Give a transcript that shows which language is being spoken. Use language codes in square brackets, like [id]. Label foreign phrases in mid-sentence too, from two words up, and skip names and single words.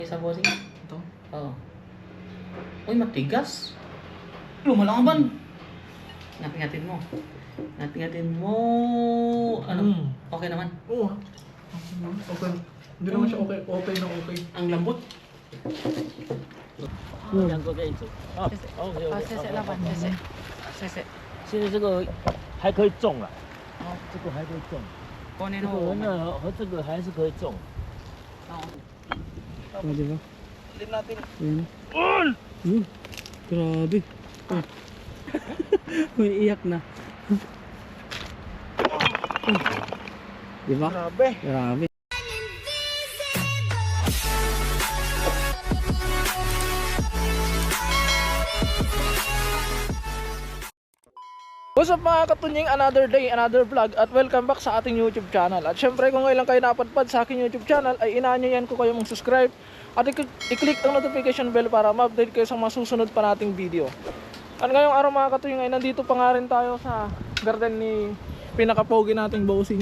[tl] Isa bossing. Ito? Oo. Uy, matigas. Lumalaban. Ngatin-ngatin mo. Ngatin-ngatin mo. Ano? Okay naman. Oo. Okay. Hindi naman siya okay. Okay na okay. Ang lambot. [zh] 两个可以走啊。OK 好， OK。谢谢老板，谢谢，谢谢。现在这个还可以种了，这个还可以种，这 [tl] Kunin mo. [zh] 个呢和这个还是可以种。 [tl] Oh, di ba? Lim natin. Ayan. Grabe. Oh. May iyak na. Di ba? Grabe. Grabe. [en] What's up [tl] mga katunying, [en] another day, another vlog at welcome back [tl] sa ating [en] YouTube channel. [tl] At syempre kung ngayon lang kayo napadpad sa aking YouTube channel ay inaanyayan ko kayo mag-subscribe at i-click ang notification bell para ma-update kayo sa mga susunod pa nating video. At ngayong araw mga katunying ay nandito pa nga rin tayo sa garden ni pinakapogi nating bossing.